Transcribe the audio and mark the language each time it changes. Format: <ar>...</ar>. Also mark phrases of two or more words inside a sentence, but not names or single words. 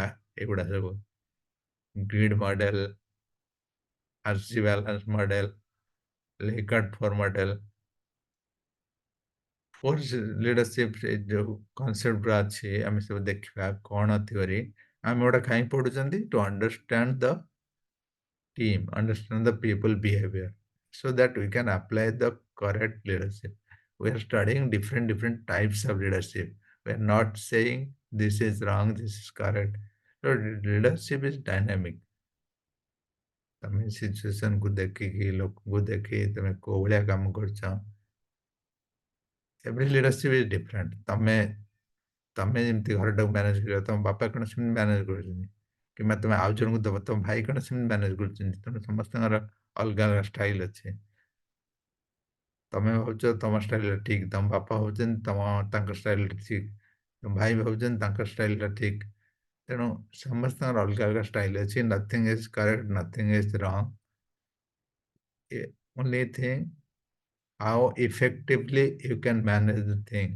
<or>ଏଗୁଡ଼ା ସବୁ ଗ୍ରିଡ୍ ମଡେଲ, ଆର୍ସି ବାଲାନ୍ସ ମଡେଲ, ଲେକାର୍ଟ ଫୋର ମଡେଲ, ଫୋର୍ସ ଲିଡରସିପ ଯୋଉ କନସେପ୍ଟ ଗୁଡ଼ା ଅଛି ଆମେ ସବୁ ଦେଖିବା କଣ ଥିଓରି। ଆମେ ଗୋଟେ କାହିଁ ପଢୁଛନ୍ତି?</or> <en>to understand the team, understand the people behavior, so that we can apply the correct leadership. We are studying different types of leadership. We are not saying this is wrong, this is correct. So leadership is dynamic.</en> <or>ତମେ ସିଚୁଏସନକୁ ଦେଖିକି ଲୋକଙ୍କୁ ଦେଖି ତମେ କୋଉ ଭଳିଆ କାମ କରୁଛ,</or> <en>every leadership is different.</en> <or>ତମେ ତମେ ଯେମିତି ଘରଟାକୁ ମ୍ୟାନେଜ କରିବ, ତମ ବାପା କଣ ସେମିତି ମ୍ୟାନେଜ କରୁଛନ୍ତି, କିମ୍ବା ତମେ ଆଉ ଜଣଙ୍କୁ ଦବ, ତମ ଭାଇ କଣ ସେମିତି ମ୍ୟାନେଜ କରୁଛନ୍ତି। ତେଣୁ ସମସ୍ତଙ୍କର ଅଲଗା ଅଲଗା ଷ୍ଟାଇଲ ଅଛି। ତମେ ଭାବୁଛ ତମ ଷ୍ଟାଇଲଟା ଠିକ, ତମ ବାପା ଭାବୁଛନ୍ତି ତାଙ୍କ ଷ୍ଟାଇଲଟା ଠିକ, ତମ ଭାଇ ଭାବୁଛନ୍ତି ତାଙ୍କ ଷ୍ଟାଇଲଟା ଠିକ। ତେଣୁ ସମସ୍ତଙ୍କର ଅଲଗା ଅଲଗା ଷ୍ଟାଇଲ ଅଛି।</or> <en>Nothing is correct, nothing is wrong. Only thing how effectively you can manage the thing.</en>